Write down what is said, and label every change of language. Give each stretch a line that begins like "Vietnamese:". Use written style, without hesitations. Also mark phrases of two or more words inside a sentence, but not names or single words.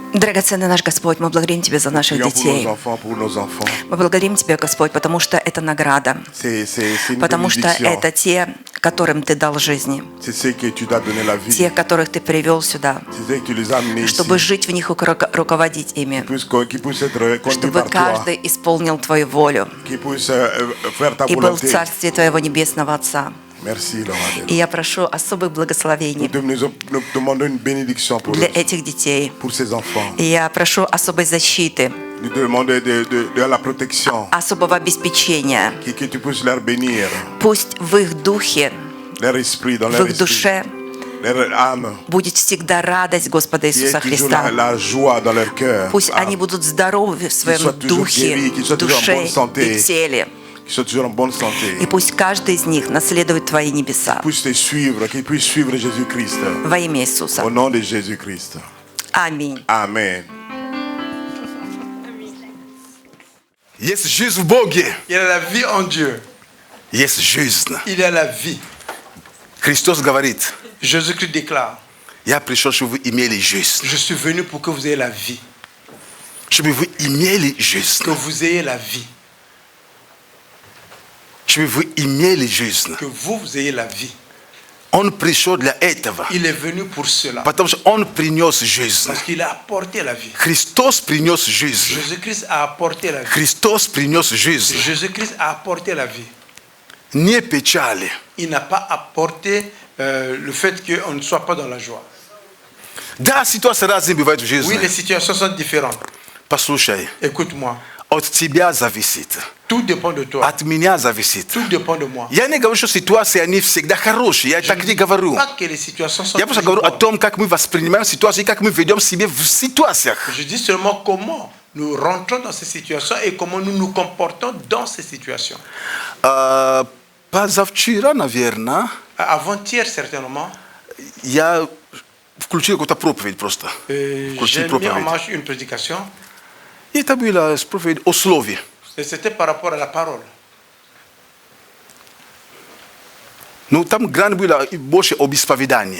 Russian: Драгоценный наш Господь, мы благодарим Тебя за наших
French: Prions pour nos
Russian: детей.
French: enfants, pour nos enfants.
Russian: Мы благодарим Тебя, Господь, потому что это награда.
French: C'est une
Russian: Потому что
French: bénédiction.
Russian: это те, которым Ты дал жизни.
French: C'est ceux que tu t'as donné la vie.
Russian: Те, которых Ты привел сюда.
French: C'est ceux que tu les as amenés
Russian: Чтобы
French: ici.
Russian: жить в них и руководить ими.
French: Qui puissent être conduits
Russian: Чтобы
French: par toi.
Russian: каждый исполнил Твою волю
French: Qui puissent faire ta
Russian: и был в
French: volonté.
Russian: Царстве Твоего Небесного Отца.
French: Merci, Lord.
Russian: И я прошу особых благословений
French: Nous demandons une bénédiction pour
Russian: для
French: eux,
Russian: этих детей.
French: pour ces enfants.
Russian: И я прошу особой защиты,
French: Nous demandons de la protection.
Russian: особого обеспечения.
French: Que tu puisses leur bénir.
Russian: Пусть в их духе,
French: Leur esprit, dans
Russian: в
French: leur
Russian: их
French: esprit.
Russian: душе
French: Leur âme.
Russian: будет всегда радость Господа
French: Qu'il y ait
Russian: Иисуса
French: toujours
Russian: Христа.
French: la joie dans leur cœur.
Russian: Пусть они будут здоровы в
French: soient
Russian: своем
French: toujours
Russian: духе,
French: guéris, qu'ils soient toujours en
Russian: душе
French: bonne santé.
Russian: и теле.
French: Qu'ils soient toujours en bonne santé.
Russian: И пусть каждый из них наследует Твои небеса.
French: Qu'ils puissent te suivre, qu'ils puissent suivre Jésus-Christ.
Russian: Во имя Иисуса.
French: Au nom de Jésus-Christ.
Russian: Аминь.
French: Amen.
Russian: Есть жизнь в Боге.
French: Il y a la vie en Dieu.
Russian: Есть жизнь.
French: Il y a la vie.
Russian: Христос говорит,
French: Jésus-Christ déclare,
Russian: я пришел, чтобы вы имели жизнь.
French: je suis venu pour que vous ayez la vie.
Russian: Чтобы вы имели жизнь.
French: Que vous ayez la vie.
Russian: Чтобы вы имели жизнь.
French: Que vous ayez la vie.
Russian: Он пришел для этого.
French: Il est venu pour cela.
Russian: Потому что Он принес жизнь.
French: Parce qu'il a apporté la vie.
Russian: Христос принес жизнь.
French: Jésus-Christ a apporté la vie.
Russian: Христос принес жизнь.
French: Jésus-Christ a apporté la vie.
Russian: Не печали.
French: Il n'a pas apporté le fait qu'on ne soit pas dans la joie.
Russian: Да, ситуации разные бывают в
French: Oui,
Russian: жизни.
French: les situations sont différentes.
Russian: Послушай,
French: Écoute-moi.
Russian: от тебя зависит.
French: Tout dépend de toi.
Russian: От меня зависит.
French: Tout dépend de moi.
Russian: Я не говорю, что ситуации, они всегда хорошие. Я так не говорю.
French: Pas que les situations sont
Russian: Я просто
French: toujours
Russian: говорю о
French: bonnes.
Russian: том, как мы воспринимаем ситуации, как мы ведем себя в ситуациях.
French: Je dis seulement comment nous rentrons dans ces situations et comment nous nous comportons dans ces situations.
Russian: Позавчера, наверное,
French: Avant-hier, certainement,
Russian: я включил какую-то проповедь просто.
French: j'ai
Russian: Включил
French: mis en
Russian: проповедь.
French: marche une prédication
Russian: И это была проповедь о слове.
French: et c'était par rapport à la parole.
Russian: Ну, там грань была больше об исповедании.